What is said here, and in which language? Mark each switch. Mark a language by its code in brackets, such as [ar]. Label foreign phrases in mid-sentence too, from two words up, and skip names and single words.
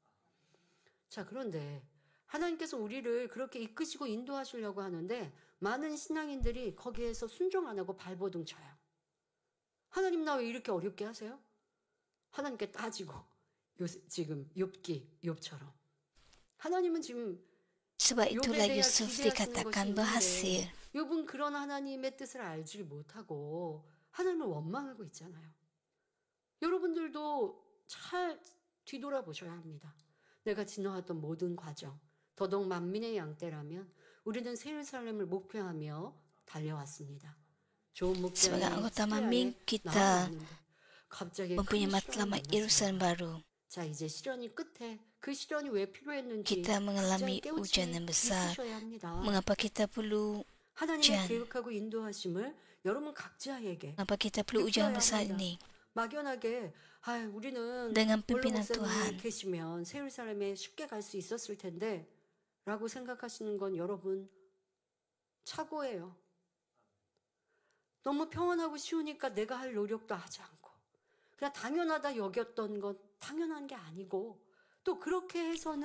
[ko] 자, 그런데 하나님께서 우리를 그렇게 이끄시고 인도하시려고 하는데 많은 신앙인들이 거기에서 순종 안 하고 발버둥 쳐요. 하나님 나 왜 이렇게 어렵게 하세요? 하나님께 따지고 지금 욥처럼 하나님은 지금 [ms] sebab itulah [ko] 욥에 대해 [ms] Yusuf [ko] 기대하시는 것이 [ms] dikatakan [ko] 있는데 [ms] berhasil. [ko] 욥은 그런 하나님의 뜻을 알지 못하고 하나님을 원망하고 있잖아요. 여러분들도 잘 뒤돌아보셔야 합니다. 내가 지나왔던 모든 과정, 더더욱 만민의 양떼라면 우리는 새 예루살렘을 목표하며 달려왔습니다. 좋은 목자의 [ms] Sebagai anggota [ko] 습기 [ms] Mamin, [ko] 안에 [ms] kita [ko] 나아갔는데 갑자기 [ms] mempunyai [ko] 큰 [ms] matlamat [ko] 시련이 [ms] Yerusalem [ko] 만났습니다. [ms] baru. [ko] 자, 이제 시련이 끝에 그 시련이 왜 필요했는지 [ms] Kita mengalami [ko] 각자의 [ms] ujian [ko] 깨우침이 [ms] yang besar. [ko] 있으셔야 합니다. [ms] Mengapa kita perlu [ko] 하나님의 [ms] ujian? [ko] 계획하고 인도하심을 여러분 각자에게 [ms] Mengapa kita perlu ujian [ko] 느껴야 [ms] besar [ko] 합니다. [ms] ini? [ko] 막연하게 우리는 [ms] Dengan [ko] 원로 [ms] pimpinan [ko] 목사님이 [ms] Tuhan, [ko] 계시면 새 예루살렘에 쉽게 갈 수 있었을 텐데 라고 생각하시는 건 여러분 착오예요. 너무 평안하고 쉬우니까 내가 할 노력도 하지 않고 그냥 당연하다 여겼던 건 당연한 게 아니고 또 그렇게 해서는